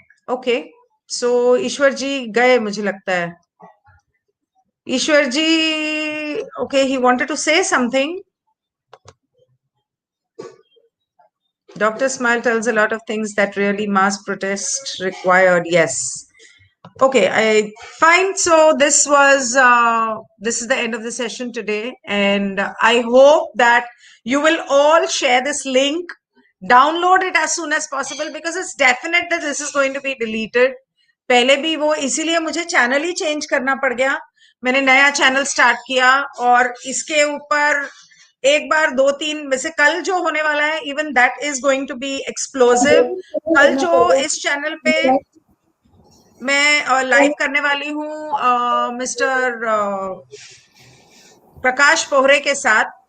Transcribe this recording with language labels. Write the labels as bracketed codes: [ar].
[hi] Okay, सो ईश्वर जी गए मुझे लगता है. [en] Ishwar ji, okay, he wanted to say something. Dr. Smile tells a lot of things that really mass protest required. Yes. Okay, fine. So this is the end of the session today, and I hope that you will all share this link. Download it as soon as possible because it's definite that this is going to be deleted. [hi] पहले भी वो इसीलिए मुझे channel ही change करना पड़ गया. मैंने नया चैनल स्टार्ट किया और इसके ऊपर एक बार 2-3 वैसे कल जो होने वाला है, [en] Even that is going to be explosive. [hi] कल जो इस चैनल पे मैं लाइव करने वाली हूँ मिस्टर प्रकाश पोहरे के साथ.